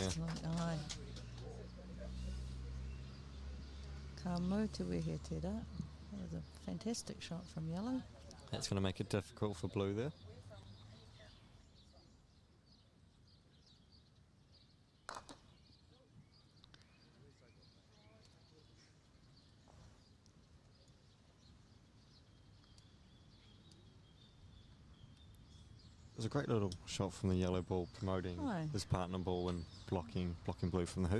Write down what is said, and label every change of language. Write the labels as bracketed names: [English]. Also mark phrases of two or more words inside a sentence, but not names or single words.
[English] Excellent, aye. [Māori] Ka mau te wehe te rā. [English] That was a fantastic shot from yellow. That's going to make it difficult for blue there. It was a great little shot from the yellow ball, promoting his partner ball and blocking blue from the hoop.